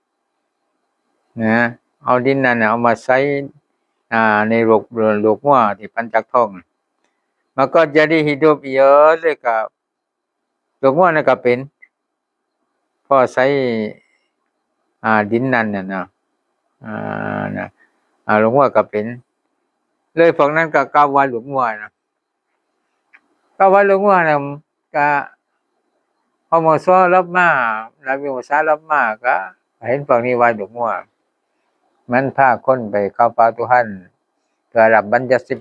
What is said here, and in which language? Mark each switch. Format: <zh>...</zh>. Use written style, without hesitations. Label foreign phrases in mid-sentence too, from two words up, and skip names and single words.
<th>เอาดินนั้นเอามาใส่ในลูกงัวที่ปั่นจากท้องมันก็</th> <ms>jadi hidup ia</ms> <th>เลยก็ลูกงัวนั่นก็เป็นพอใส่ดินนั้นน่ะ ลูกงัวก็เป็นเลยพวกนั้นก็กล่าวว่าลูกงัวก็ว่าลูกงัวน่ะก็พอมูซารับมาก็เห็นพวกนี้ว่าลูกงัวมันพาคนไปเข้าเฝ้าTuhan เพื่อรับบัญญัติ10</th>